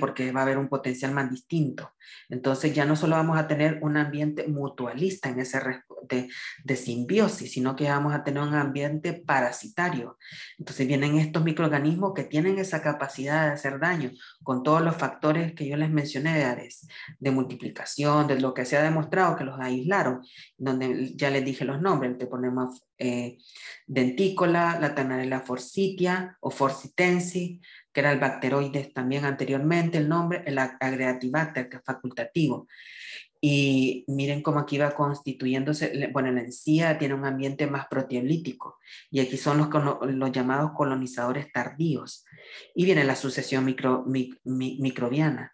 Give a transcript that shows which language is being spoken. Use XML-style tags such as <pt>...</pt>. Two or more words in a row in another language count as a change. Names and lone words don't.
<es>Porque va a haber un potencial más distinto. Entonces ya no solo vamos a tener un ambiente mutualista en ese de simbiosis, sino que vamos a tener un ambiente parasitario. Entonces vienen estos microorganismos que tienen esa capacidad de hacer daño con todos los factores que yo les mencioné de multiplicación, de lo que se ha demostrado que los aislaron, donde ya les dije los nombres, te ponemos dentícola, la Tanarella forsythia o forsythensis, que era el bacteroides también anteriormente, el nombre, el Agregatibacter, que es facultativo. Y miren cómo aquí va constituyéndose, bueno, la encía tiene un ambiente más proteolítico, y aquí son los llamados colonizadores tardíos. Y viene la sucesión microbiana.</es>